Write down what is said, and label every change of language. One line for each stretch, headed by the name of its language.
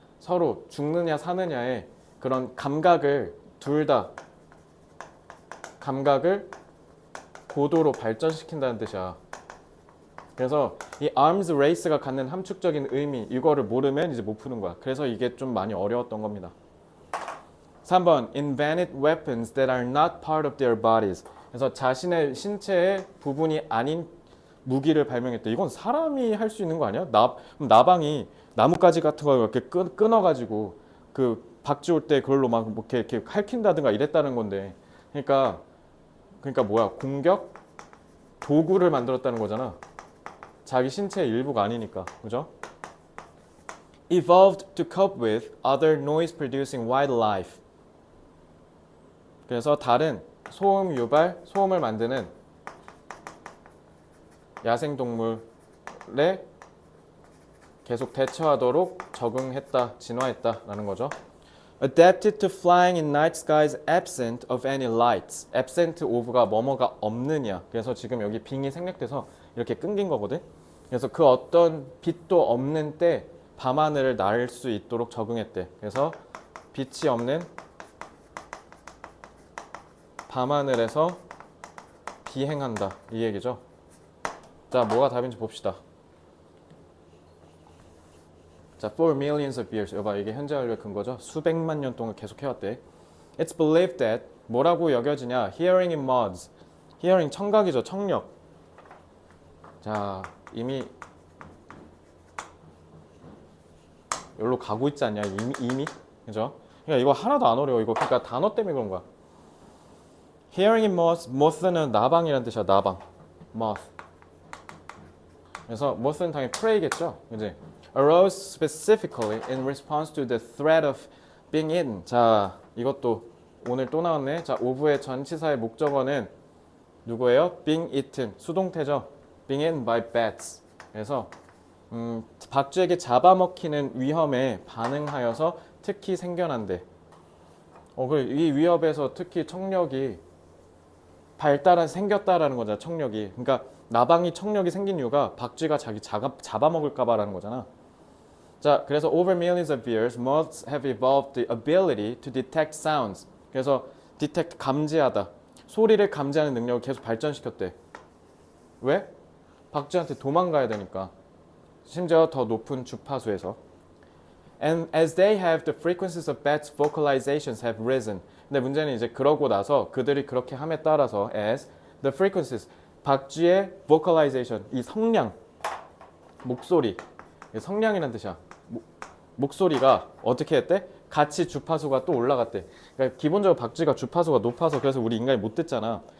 Korean: 서로 죽느냐 사느냐의 그런 감각을 둘 다 감각을 고도로 발전시킨다는 뜻이야. 그래서 이 arms race가 갖는 함축적인 의미 이거를 모르면 이제 못 푸는 거야. 그래서 이게 좀 많이 어려웠던 겁니다.
English: 3번 invented weapons that are not part of their bodies.
Korean: 그래서 자신의 신체의 부분이 아닌 무기를 발명했대. 이건 사람이 할 수 있는 거 아니야? 나방이 나뭇가지 같은 거 이렇게 끊어가지고 그 박쥐 올 때 그걸로 막 이렇게 핥힌다든가 이랬다는 건데. 그러니까 뭐야? 공격 도구를 만들었다는 거잖아. 자기 신체의 일부가 아니니까. 그죠?
English: Evolved to cope with other noise producing wildlife.
Korean: 그래서 다른 소음 유발, 소음을 만드는 야생동물에 계속 대처하도록 적응했다, 진화했다라는 거죠.
English: Adapted to flying in night skies absent of any lights.
Korean: absent of가 뭐뭐가 없느냐. 그래서 지금 여기 빙이 생략돼서 이렇게 끊긴 거거든. 그래서 그 어떤 빛도 없는 때 밤하늘을 날 수 있도록 적응했대. 그래서 빛이 없는 밤하늘에서 비행한다. 이 얘기죠. 자, 뭐가 답인지 봅시다. 자,
English: for millions of years.
Korean: 여봐, 이게 현재 완료의 근거죠. 수백만 년 동안 계속 해왔대.
English: It's believed that
Korean: 뭐라고 여겨지냐?
English: Hearing in mods.
Korean: Hearing 청각이죠. 청력. 자, 이미 여기로 가고 있지 않냐? 이미? 그죠? 그러니까 이거 하나도 안 어려워. 이거 그러니까 단어 때문에 그런 거야.
English: Hearing in moths.
Korean: moth는 나방이라는 뜻이야. 나방. moth. 그래서 moth는 당연히 prey겠죠. 그지?
English: arose specifically in response to the threat of being eaten.
Korean: 자, 이것도 오늘 또 나왔네. 자, of의 전치사의 목적어는 누구예요?
English: being eaten.
Korean: 수동태죠.
English: being eaten by bats.
Korean: 그래서 박쥐에게 잡아먹히는 위험에 반응하여서 특히 생겨난대. 이 위협에서 특히 청력이 생겼다라는 거잖아, 청력이. 그러니까 나방이 청력이 생긴 이유가 박쥐가 자기 잡아먹을까봐라는 거잖아. 자, 그래서
English: over millions of years, moths have evolved the ability to detect sounds.
Korean: 그래서 detect 감지하다. 소리를 감지하는 능력을 계속 발전시켰대. 왜? 박쥐한테 도망가야 되니까. 심지어 더 높은 주파수에서.
English: And as they have, the frequencies of bats' vocalizations have risen.
Korean: 근데 문제는 이제 그러고 나서 그들이 그렇게 함에 따라서
English: as the frequencies,
Korean: 박쥐의 vocalization, 이 성량, 목소리, 성량이란 뜻이야. 목소리가 어떻게 했대? 같이 주파수가 또 올라갔대. 그러니까 기본적으로 박쥐가 주파수가 높아서 그래서 우리 인간이 못 듣잖아.